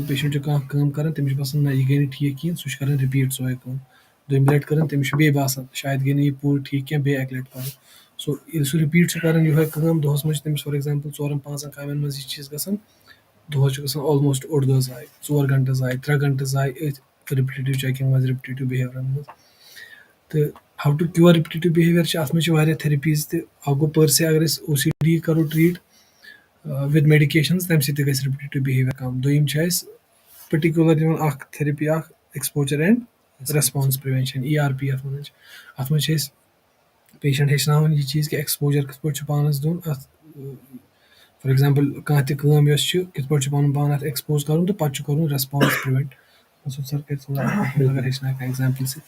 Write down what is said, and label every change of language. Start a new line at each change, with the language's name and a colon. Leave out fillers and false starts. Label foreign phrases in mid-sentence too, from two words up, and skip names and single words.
Kashmiri: پیشنٹ چھُ کانٛہہ کٲم کران تٔمِس چھُ باسان نہ یہِ گٔے نہٕ ٹھیٖک کِہینۍ سُہ چھُ کران رِپیٖٹ سۄے کٲم دوٚیمہِ لٹہِ کٔرٕن تٔمِس چھُ بیٚیہِ باسان شاید گٔے نہٕ یہِ پوٗرٕ ٹھیٖک کینٛہہ بیٚیہِ اکہِ لٹہِ کرُن سو ییٚلہِ سُہ رِپیٖٹ چھُ کران یِہوے کٲم دۄہس منٛز چھِ تٔمِس
English: for example
Kashmiri: 4-5 کامٮ۪ن منٛز یہِ چیٖز گژھان دۄہس چھُ گژھان آلموسٹ اوٚڑ دۄہ ضایہِ 4 گنٹہٕ ضایہِ 3 گنٹہٕ ضایہِ أتھۍ
English: repetitive checking
Kashmiri: منٛز
English: repetitive behaviours
Kashmiri: منٛز تہٕ
English: how to cure repetitive behaviour
Kashmiri: چھِ اَتھ منٛز چھِ واریاہ تھیرپیٖز تہِ اکھ گوٚو پٔر سے اگر أسۍ او سی ڈی کرو
English: treat with medications
Kashmiri: تَمہِ سۭتۍ تہِ گژھِ
English: repetitive behaviour
Kashmiri: کم دوٚیِم چھِ اَسہِ پٔٹِکیوٗلر یِوان اکھ تھیرپی اکھ
English: exposure and response prevention
Kashmiri: ERP یَتھ وَنان چھِ اَتھ منٛز چھِ أسۍ پیشنٹ ہیٚچھناوان یہِ چیٖز کہِ ایٚکٕسپوجر کِتھ پٲٹھۍ چھُ پانس دیُن اَتھ
English: for example
Kashmiri: کانٛہہ تہِ کٲم یۄس چھِ کِتھ پٲٹھۍ چھُ پنُن پان اَتھ ایٚکٕسپوز کرُن تہٕ پتہٕ چھُ کرُن
English: response prevent
Kashmiri: سر کرِ تھوڑا اگر ہیٚچھناوکھ ایٚگزامپٕل سۭتۍ